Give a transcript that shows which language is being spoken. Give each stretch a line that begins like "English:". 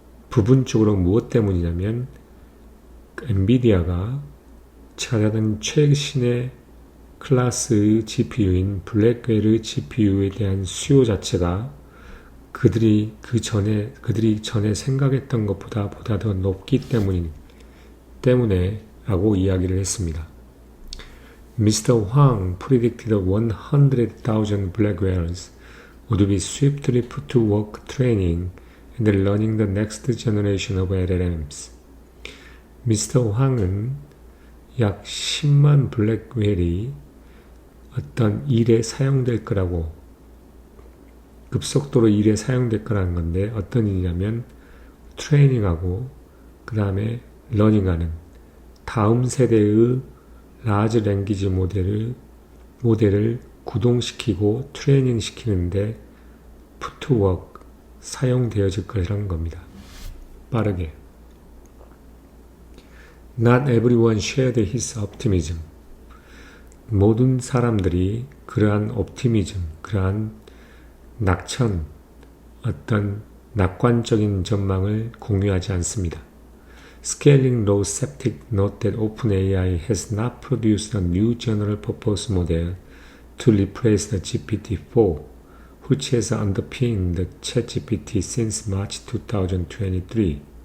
Korean: 부분적으로 무엇 때문이냐면, 엔비디아가 찾아낸 최신의 클래스의 GPU인 블랙웰의 GPU에 대한 수요 자체가 그들이 전에 생각했던 것보다 더 높기 때문에 라고 이야기를 했습니다.
English: Mr. Huang predicted 100,000 Blackwells would be swiftly put to work training and learning the next generation of LLMs. Mr.
Korean: Huang은 약 10만 블랙웰이 어떤 일에 사용될 거라고, 급속도로 일에 사용될 거라는 건데, 어떤 일이냐면 트레이닝하고 그 다음에 러닝하는 다음 세대의 라지 랭귀지 모델을 구동시키고 트레이닝 시키는데 푸트워크 사용되어질 것이라는 겁니다. 빠르게.
English: Not everyone shared his optimism.
Korean: 모든 사람들이 그러한 옵티미즘, 그러한 낙천, 어떤 낙관적인 전망을 공유하지 않습니다.
English: Scaling Law Skeptic note that OpenAI has not produced a new general purpose model to replace the GPT-4, which has underpinned the ChatGPT since March 2023.